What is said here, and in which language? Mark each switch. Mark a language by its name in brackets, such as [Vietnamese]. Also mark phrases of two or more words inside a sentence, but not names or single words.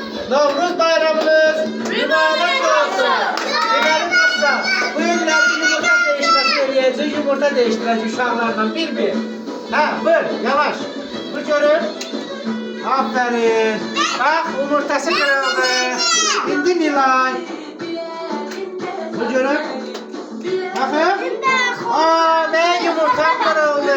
[Azerbaijani] Novruz bayramınız mübarek olsun. Deməli dostlar, bu günlər yumurta değiştirəcək eləyəcək, yumurta değiştirəcək uşaqlarla bir. Ha, buyur, yavaş. Bu görün. Aferin. [Turkish] Bak, yumurtası kırıldı. İndi Nilay. Bu görün. Bakın. Aa, ne yumurta kırıldı.